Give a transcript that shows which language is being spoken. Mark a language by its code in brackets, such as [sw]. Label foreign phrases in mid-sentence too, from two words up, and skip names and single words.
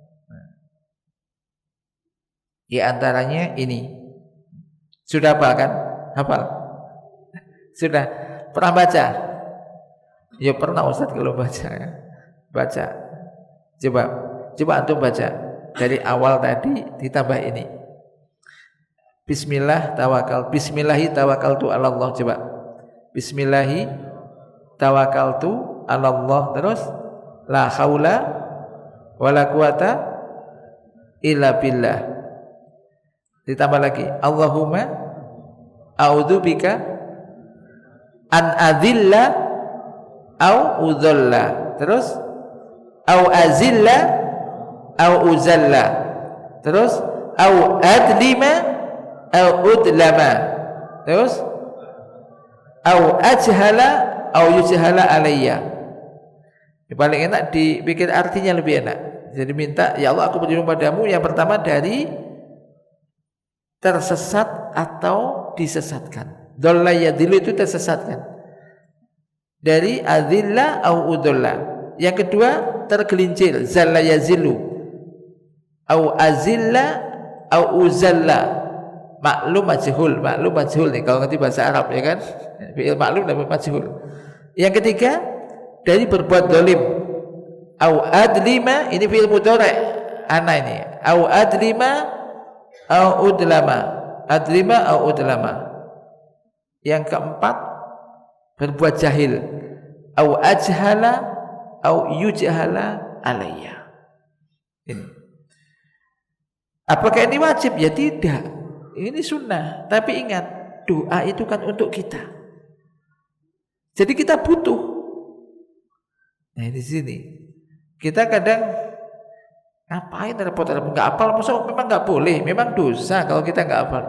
[id] Di antaranya ini. Sudah hafal kan? Hafal? Sudah pernah baca? Ya pernah Ustaz kalau baca, ya. Baca. Coba antum baca dari awal tadi ditambah ini. [ar] بسم الله توكلت على الله, coba. بسم الله توكلت على الله, terus لا حول ولا قوة إلا بالله. [id] Ditambah lagi [ar] اللهم أعوذ بك أن أضل أو أضل, terus أو أزل أو أزل, terus أو أظلم أو أظلم, terus أو أجهل أو يجهل علي. [id] Paling enak dipikir artinya, lebih enak. Jadi minta, [ar] يا الله [id] aku berlindung padamu, yang pertama dari tersesat atau disesatkan. [ar] ضل يضل [id] itu tersesatkan. [ar] dari أضل أو أضل. [id] Yang kedua tergelincir, [ar] زل يزل أو أزل أو أزل. [id] Maklum majhul nih kalau ngerti bahasa Arab ya kan. Fi'il maklum dan majhul. Yang ketiga dari berbuat zalim. [ar] أو أظلم, [id] ini [ar] فعل مضارع' [id] ana ini. [ar] أو أظلم أو أظلم. أظلم أو أظلم. [id] Yang keempat berbuat jahil. [ar] أو أجهل أو يجهل علي. [id] Ini. Apakah ini wajib? Ya tidak. Ini sunnah. Tapi ingat, doa itu kan untuk kita. Jadi kita butuh. Nah di sini kita kadang ngapain repot-repot nggak hafal, maksudnya memang nggak boleh, memang dosa kalau kita nggak hafal.